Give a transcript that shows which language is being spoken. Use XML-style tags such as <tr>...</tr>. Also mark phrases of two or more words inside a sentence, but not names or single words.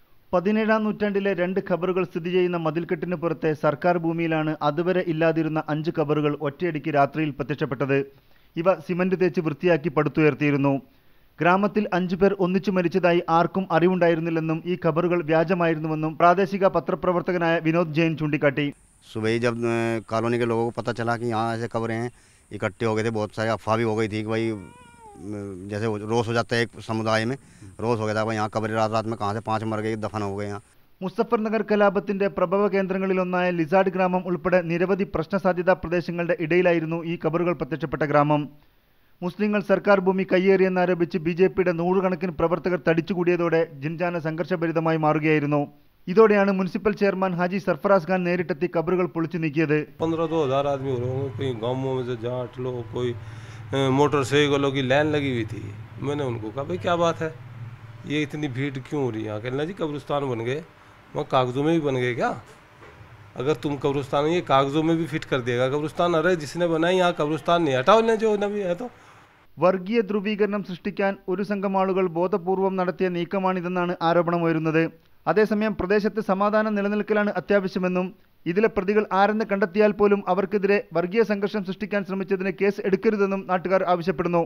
<ml>17ാം നൂറ്റാണ്ടിലെ 2 ഖബറുകൾ സ്ഥിതി ചെയ്യുന്ന മതിൽക്കെട്ടിന് പുറത്തെ സർക്കാർ ഭൂമിയിലാണ് അതുവരെ ഇല്ലാതിരുന്ന 5 ഖബറുകൾ ഒറ്റയടിക്ക് രാത്രിയിൽ പ്രത്യക്ഷപ്പെട്ടത്. ഇവ സിമന്റ് തേച്ച് വൃത്തിയാക്കി പടുത്തുയർത്തിയിരുന്നു. ഗ്രാമത്തിൽ 5 പേർ ഒന്നിച്ചു മരിച്ചതായി ആർക്കും അറിവുണ്ടായിരുന്നില്ലെന്നും ഈ ഖബറുകൾ വ്യാജമായിരുന്നുവെന്നും പ്രാദേശിക പത്രപ്രവർത്തകനായ വിനോദ് ജെയിൻ ചൂണ്ടിക്കാട്ടി.</ml> <hi>सुबह जब कॉलोनी के लोगों को पता चला कि यहाँ ऐसे कब्रें हैं, इकट्ठे हो गए थे, बहुत सारे अफवाह भी हो गई थी कि भाई जैसे रोज़ हो जाता है एक समुदाय में, रोज़ हो गया था भाई यहाँ कब्रें रात में कहाँ से 5 मर गए, दफन हो गए यहाँ.</hi> <ml>മുസഫർ നഗർ കലാപത്തിന്റെ പ്രഭവ കേന്ദ്രങ്ങളിലൊന്നായ ലിസാഡ് ഗ്രാമം ഉൾപ്പെടെ നിരവധി പ്രശ്നസാധ്യതാ പ്രദേശങ്ങളുടെ ഇടയിലായിരുന്നു ഈ ഖബറുകൾ പ്രത്യക്ഷപ്പെട്ട ഗ്രാമം. മുസ്ലിങ്ങൾ സർക്കാർ ഭൂമി കയ്യേറിയെന്നാരോപിച്ച് ബിജെപിയുടെ നൂറുകണക്കിന് പ്രവർത്തകർ തടിച്ചുകൂടിയതോടെ ജിൻജാന സംഘർഷഭരിതമായി മാറുകയായിരുന്നു. ഇതോടെയാണ് മുനിസിപ്പൽ ചെയർമാൻ ഹാജി സർഫറാസ് ഖാൻ നേരിട്ടെത്തി ഖബറുകൾ പൊളിച്ചു നീക്കിയത്.</ml> <hi>15-2000 आदमी हो रहे होंगे, कई गाँवों में से जाट लोग, कोई मोटरसाइकिलों की लाइन लगी हुई थी. मैंने उनको कहा भाई क्या बात है, ये इतनी भीड़ क्यों हो रही है यहाँ? कहना जी कब्रिस्तान बन गए. वहाँ कागजों में भी बन गए क्या? अगर तुम कब्रिस्तान ये कागजों में भी फिट कर देगा कब्रिस्तान, अरे जिसने बनाई यहाँ कब्रिस्तान नहीं हटाओ ले जो नबी है तो.</hi> <ml>വർഗീയ ധ്രുവീകരണം സൃഷ്ടിക്കാൻ ഒരു സംഘം ആളുകൾ ബോധപൂർവം നടത്തിയ നീക്കമാണിതെന്നാണ് ആരോപണമുയരുന്നത്. അതേസമയം പ്രദേശത്ത് സമാധാനം നിലനിൽക്കലാണ് അത്യാവശ്യമെന്നും ഇതിലെ പ്രതികൾ ആരെന്ന് കണ്ടെത്തിയാൽ പോലും അവർക്കെതിരെ വർഗീയ സംഘർഷം സൃഷ്ടിക്കാൻ ശ്രമിച്ചതിന് കേസ് എടുക്കരുതെന്നും നാട്ടുകാർ ആവശ്യപ്പെടുന്നു.</ml>